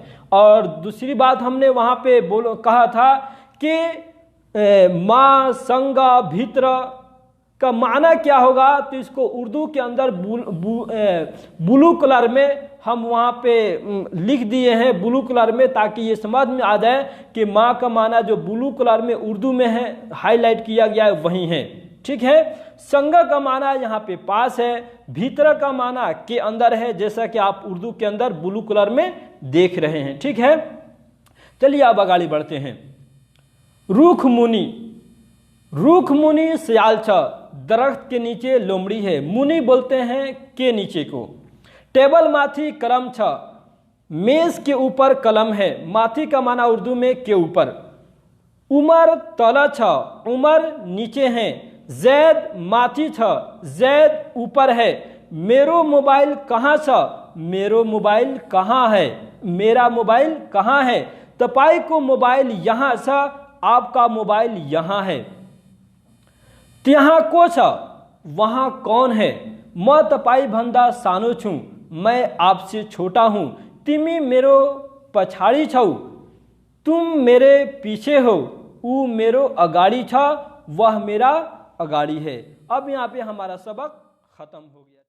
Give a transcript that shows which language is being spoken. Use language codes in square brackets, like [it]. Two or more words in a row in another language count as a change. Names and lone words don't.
[hi] और दूसरी बात हमने वहाँ पे कहा था कि [ne] माँ संगा भीतर [hi] का माना क्या होगा, तो इसको उर्दू के अंदर [en] blue colour [hi] में हम वहाँ पे लिख दिए हैं, [en] blue colour [hi] में, ताकि ये समझ में आ जाए कि माँ का माना जो [en] blue colour [hi] में उर्दू में है, हाईलाइट किया गया है, वही है। ठीक है। संगा का माना यहाँ पे पास है, भीतर का माना के अंदर है, जैसा कि आप उर्दू के अंदर [en] blue colour [hi] में देख रहे हैं। ठीक है। चलिए अब आगे बढ़ते हैं। [ne] रूख मुनि, रूख मुनि सियाल छ, [hi] दरख्त के नीचे लोमड़ी है। मुनि बोलते हैं के नीचे को। [ne] टेबल माथी कलम छ, [hi] मेज के ऊपर कलम है। माथी का माना उर्दू में के ऊपर। [ne] उमर तला छ, [hi] उमर नीचे है। [ne] जैद माथी छ, [hi] जैद ऊपर है। [ne] मेरो मोबाइल कहाँ छ, [hi] मेरो मोबाइल कहाँ है, मेरा मोबाइल कहाँ है। [ne] तपाई को मोबाइल यहाँ छ, [hi] आपका मोबाइल यहाँ है। [ne] त्यहाँ को छ, [hi] वहाँ कौन है। [ne] म तपाई भन्दा सानो छु, [hi] मैं आपसे छोटा हूँ। [ne] तिमी मेरो पछाड़ी छौ, [hi] तुम मेरे पीछे हो। [ne] ऊ मेरो अगाड़ी छ, [hi] वह मेरा अगाड़ी है। अब यहाँ पे हमारा सबक खत्म हो गया।